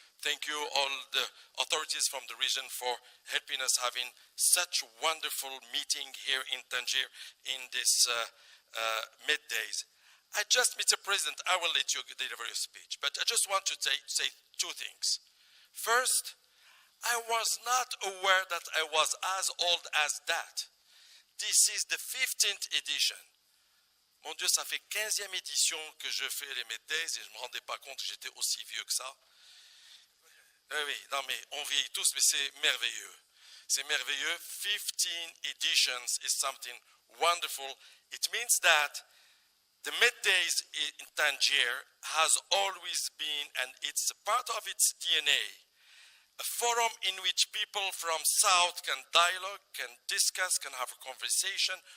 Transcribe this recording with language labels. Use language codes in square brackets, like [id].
[en] Thank you all the authorities from the region for helping us having such wonderful meeting here in Tanger in this middays. Mr. President, I will let you deliver your speech, but I just want to say two things. First, I was not aware that I was as old as that. This is the 15th edition. [fr] Mon Dieu, ça fait 15e édition que je fais les MEDays et je ne me rendais pas compte que j'étais aussi vieux que ça. Oui, non mais on vieillit tous, mais c'est merveilleux. C'est merveilleux. [en] 15 editions is something wonderful. It means that the MEDays in Tanger has always been, and it's a part of its DNA, a forum in which people from South can dialogue, can discuss, can have a conversation.